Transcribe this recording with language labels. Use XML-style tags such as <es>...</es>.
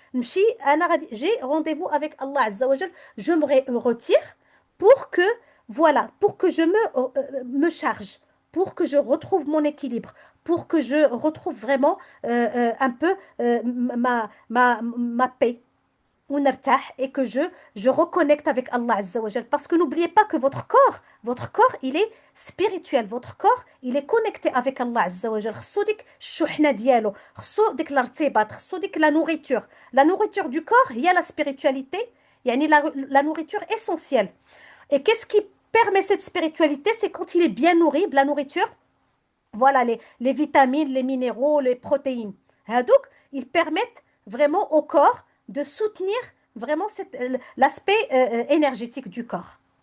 <fr>J'ai rendez-vous avec Allah Azza wa Jal, je me retire pour que, voilà, pour que je me charge, pour que je retrouve mon équilibre, pour que je retrouve vraiment un peu ma paix. Et que je reconnecte avec Allah Azza wa Jal. Parce que n'oubliez pas que votre corps, il est spirituel. Votre corps, il est connecté avec Allah Azza wa Jal.</fr> <ar>خصو ديك الشحنة ديالو، خصو ديك الارتباط، خصو ديك la nourriture.</ar> <fr>La nourriture du corps, il y a la spiritualité, يعني la nourriture essentielle. Et qu'est-ce qui permet cette spiritualité? C'est quand il est bien nourri, la nourriture, voilà, les vitamines, les minéraux, les protéines. Donc, ils permettent vraiment au corps de soutenir vraiment l'aspect énergétique du corps.</fr>